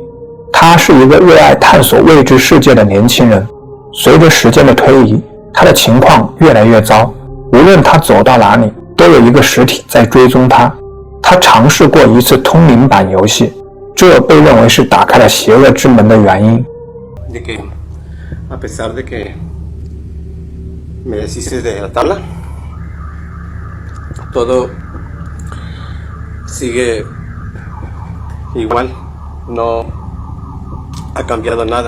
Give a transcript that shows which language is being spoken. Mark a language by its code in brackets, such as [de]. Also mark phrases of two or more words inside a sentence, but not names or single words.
[zh] 他是一个热爱探索未知世界的年轻人，随着时间的推移，他的情况越来越糟。无论他走到哪里，都有一个实体在追踪他。他尝试过一次通灵版游戏，这被认为是打开了邪恶之门的原因。 [es] De que, a pesar de que me deshice de la tabla, todo sigue igual, no ha cambiado nada.